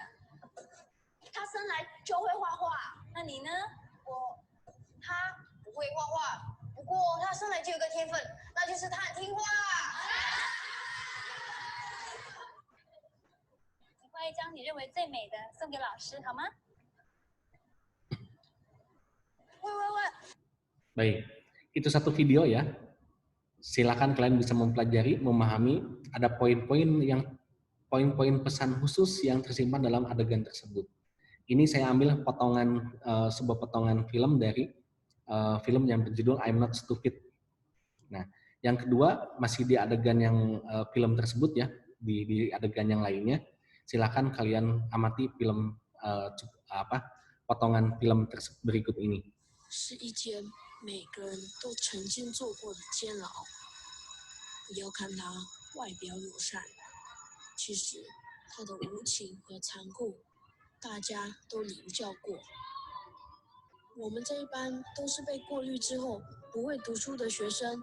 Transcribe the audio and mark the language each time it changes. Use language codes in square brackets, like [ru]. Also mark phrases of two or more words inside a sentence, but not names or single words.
[zh] 他生来就会画画。那你呢？他不会画画，不过他生来就有个天分，那就是他很听话。你画一张你认为最美的送给老师好吗？ [id] Baik, itu satu video ya. Silakan kalian bisa mempelajari, memahami, ada poin-poin pesan khusus yang tersimpan dalam adegan tersebut. Ini saya ambil sebuah potongan film dari film yang berjudul I'm Not Stupid. Nah, yang kedua masih di adegan yang film tersebut ya, di adegan yang lainnya. Silakan kalian amati film potongan film berikut ini. [zh] 是一间每个人都曾经做过的监牢。不要看它外表友善，其实它的无情和残酷，大家都领教过。我们这一班都是被过滤之后不会读书的学生。